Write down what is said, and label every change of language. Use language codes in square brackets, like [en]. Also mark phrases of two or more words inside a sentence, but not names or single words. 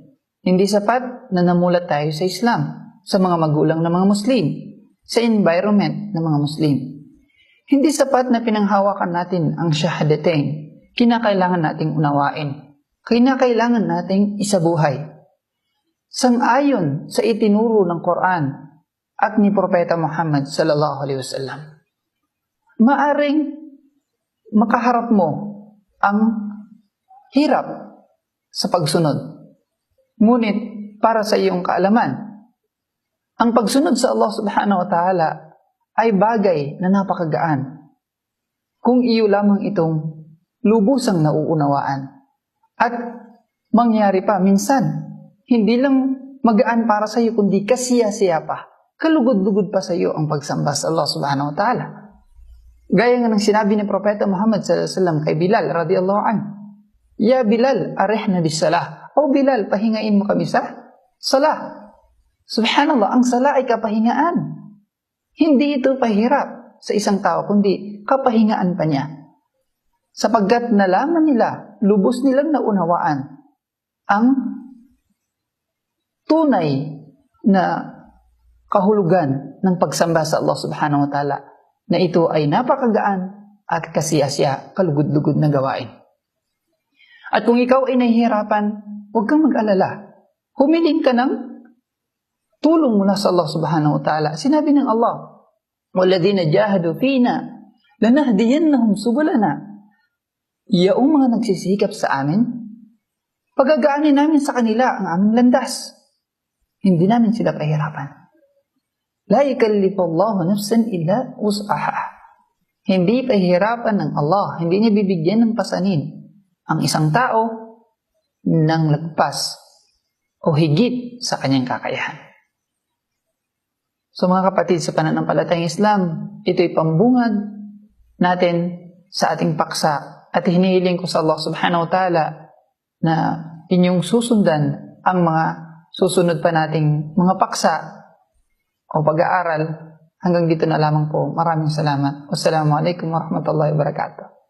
[tl] Hindi sapat na namulat tayo sa Islam, sa mga magulang ng mga Muslim, sa environment ng mga Muslim. Hindi sapat na pinanghawakan natin ang shahadatain. Kinakailangan nating unawain. Kinakailangan nating isabuhay. Sang-ayon sa itinuro ng Quran at ni Propeta Muhammad [ar] صلى الله عليه وسلم. [tl] Maaring makaharap mo ang hirap sa pagsunod. Ngunit para sa iyong kaalaman, ang pagsunod sa Allah [ar] سبحانه وتعالى [tl] ay bagay na napakagaan kung iyo lamang itong lubusang nauunawaan. At mangyari pa minsan, hindi lang magaan para sa iyo kundi kasiya-siya pa. Kalugod-lugod pa sa iyo ang pagsamba sa Allah [ar] سبحانه وتعالى. [tl] Gaya nga ng sinabi ni Propeta Muhammad [ar] صلى الله عليه وسلم [tl] kay Bilal [ar] رضي الله عنه, "يا بلال أرحنا بالصلاة." [tl] O Bilal, pahingain mo kami sa salah. Subhanallah, ang salah ay kapahingaan. Hindi ito pahirap sa isang tao, kundi kapahingaan pa niya. Sapagkat nalaman nila, lubos nilang naunawaan ang tunay na kahulugan ng pagsamba sa Allah [ar] سبحانه وتعالى, [tl] na ito ay napakagaan at kasiyasya, kalugod-lugod na gawain. At kung ikaw ay nahihirapan, huwag kang mag-alala. Humiling ka ng tulong mula sa Allah [ar] سبحانه وتعالى. [tl] Sinabi ng [ar] Allah, وَالَّذِينَ جَاهَدُوا فِينَا لَنَهْدِيَنَّهُمْ سُبُلَنَا. [tl] Yaong mga nagsisikap sa amin, pagagaanin namin sa kanila ang aming landas. Hindi namin sila pahirapan. [ar] لَا يُكَلِّفُ اللَّهُ نَفْسًا إِلَّا وُسْعَهَا. [tl] Hindi pahirapan ng Allah, hindi niya bibigyan ng pasanin ang isang tao ng lagpas o higit sa kanyang kakayahan. So mga kapatid sa pananampalatayang Islam, ito'y pambungad natin sa ating paksa at hinihiling ko sa Allah [ar] سبحانه وتعالى [tl] na inyong susundan ang mga susunod pa nating mga paksa o pag-aaral. Hanggang dito na lamang po. Maraming salamat. [ar] والسلام عليكم ورحمة الله وبركاته.